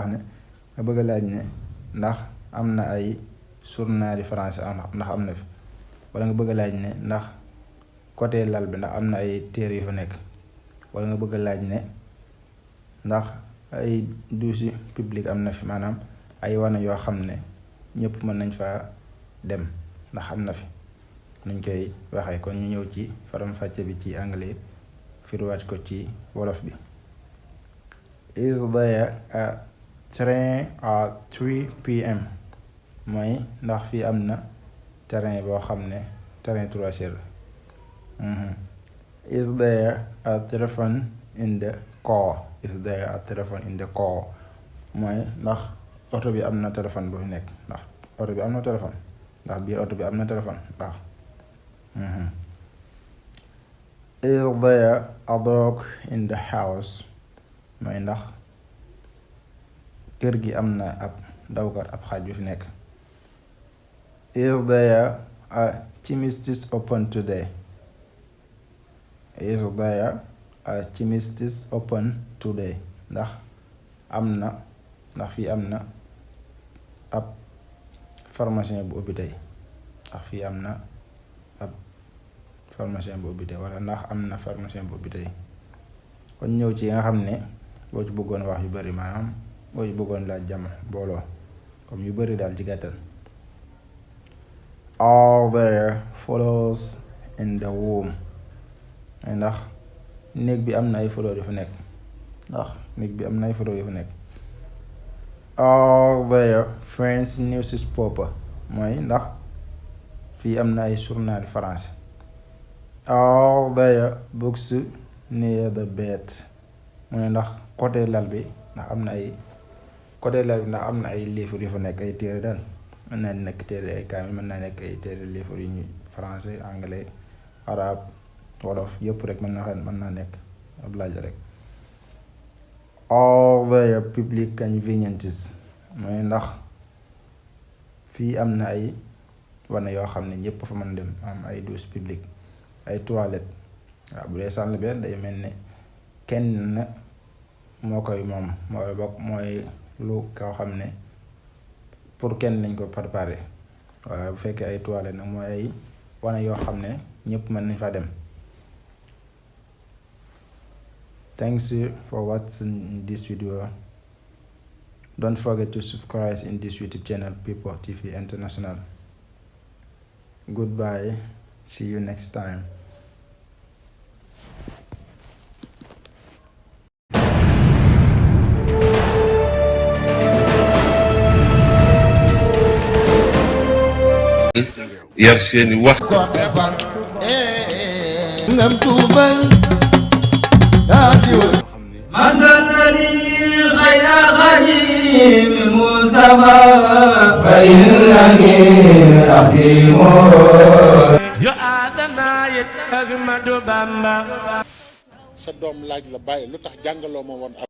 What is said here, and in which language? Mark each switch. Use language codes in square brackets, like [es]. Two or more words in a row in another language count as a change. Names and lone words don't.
[wo] ne nga bëgg a laaj ne ndax am na ay [fr] journal français [wo] ndax am na fi wala nga bëgg a laaj ne ndax côté lal bi ndax am na ay téere yu fa nekk wala nga bëgg a laaj ne ndax ay [fr] douche public [wo] am na fi maanaam ay wana yoo xam ne ñëpp mën nañ fa dem ndax am na fi nuñ koy waxee kon ñu ñëw ci faram-fàcce bi ci anglais firiwaat ko ci wolof bi. [en] Is there a train at 3 p.m. [wo] mooy ndax fii am na terrain boo xam ne terrain 3 heures. [en] Is there a telephone in the car? Is there a telephone in the car [wo] mooy ndax oto bi am na téléphone bu fi nekk ndax oto bi am na téléphone ndax biir oto bi am na téléphone ndax. [en] Is there a dog in the house [wo] mooy ndax kër gi am na ab dawkat ab xaaj bu fi nekk. [en] Is there a chemist open today? Is there a chemist open today [wo] ndax am na ndax fii am na ab pharmacien bu ubbi tey ndax fii am na ab pharmacien bu ubbi tey wala ndax am na pharmacien bu ubbi tey kon ñëw ci nga xam ne boo ci bëggoon wax yu bari maanaam boo ci bëggoon laaj jàmm booloo comme yu bari daal ci gàttal. [en] Are there flowers in the room [wo] ndax néeg bi am na ay fleurs yu fa nekk ndax néeg bi am na ay photo yu fa nekk. [en] All their French newspaper mooy ndax fii am na ay [fr] journal français. [en] All their books near the bed [wo] mooy ndax côté lal bi ndax am na ay livre yu fa nekk ay téere daal mën naa nekk téere ay kaamil mën naa nekk ay téere livre yu ñuy [fr] français anglais arabe [wo] wolof yëpp rek mën naa nekk ab laaj rek. [en] All their public conveniences mooy ndax fii am na ay wane yoo xam ne ñëpp fa mën dem am ay [fr] douche publique [en] ay toilette waaw bu dee salle bi day mel ne kenn moo koy moom mooy lu koo xam ne pour kenn lañ ko préparé waaye bu fekkee ay toilette nag mooy ay wane yoo xam ne ñëpp mën nañ fa dem. Thanks for watching this video. Don't forget to subscribe in this YouTube channel, PRTAGE International. Goodbye. See you next time. [wo] yar seeni wax ngam tuubal [ar] من سنني خير خديم المصطفى فإنني أخدمه [wo] yo aadana yit Ahmadu Bamba sa doom laaj la bàyyi lu tax jàngaloo ma woon